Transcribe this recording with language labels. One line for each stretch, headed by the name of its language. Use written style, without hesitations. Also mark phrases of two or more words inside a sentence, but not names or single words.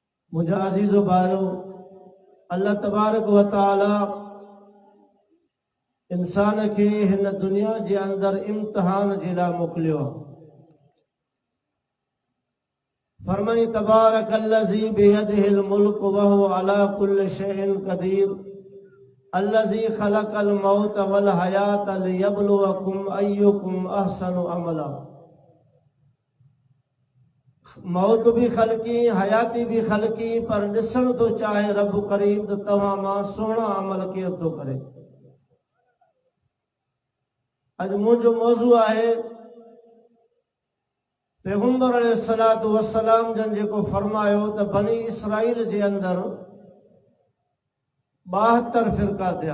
Sindhi: मुझा अजीज़ो भाइयो,
Arabic: الله تبارك وتعالى
Sindhi: इंसान के हिन दुनिया जे अंदर इम्तिहान जे लाइ मोकिलियो आहे।
Arabic: फरमाई تبارك الذي بيده الملك وهو على كل شيء قدير الذي خلق الموت والحياة ليبلوكم أيكم أحسن عملا.
Sindhi: मौत भी खलकी, हयाती भी खलकी, पर ॾिसण तो चाहे रब करीम तो तव्हां मां सुहिणा अमल केरु थो करे। अॼु मुंहिंजो मौज़ू आहे पैगंबर
Arabic: عليه الصلاة والسلام
Sindhi: जन जेको फरमायो त बनी इसराइल जे अंदर 72 फ़िरका थिया।